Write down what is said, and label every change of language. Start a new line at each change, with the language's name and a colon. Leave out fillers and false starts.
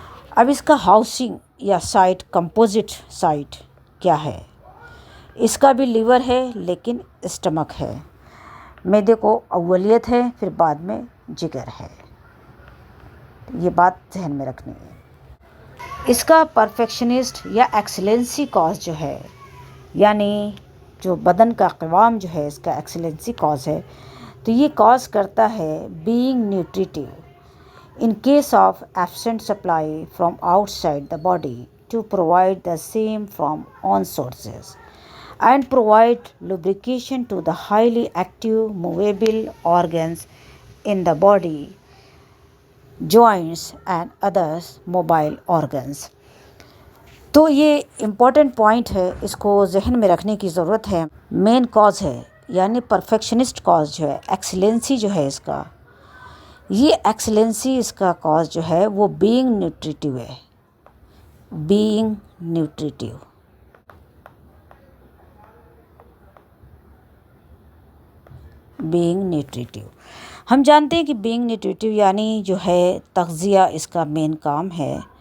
Urdu: اب اس کا ہاؤسنگ یا سائٹ، کمپوزٹ سائٹ کیا ہے؟ اس کا بھی لیور ہے لیکن اسٹمک ہے. معدے کو اولیت ہے، پھر بعد میں جگر ہے. یہ بات ذہن میں رکھنی ہے. اس کا پرفیکشنسٹ یا ایکسلنسی کاز جو ہے، یعنی جو بدن کا قوام جو ہے اس کا ایکسلنسی کاز ہے، تو یہ کاز کرتا ہے being نیوٹریٹیو
English: in case of absent supply from outside the body to provide the same from on sources and provide lubrication to the highly active movable organs in the body, joints and others mobile organs.
Urdu: تو یہ important point ہے، اس کو ذہن میں رکھنے کی ضرورت ہے. مین کاز ہے یعنی پرفیکشنسٹ کاز جو ہے، ایکسلنسی جو ہے اس کا، یہ ایکسلنسی اس کا کاز جو ہے وہ بینگ نیوٹریٹیو ہے. بینگ نیوٹریٹیو، بینگ نیوٹریٹیو ہم جانتے ہیں کہ بینگ نیوٹریٹیو یعنی جو ہے تغذیہ اس کا مین کام ہے.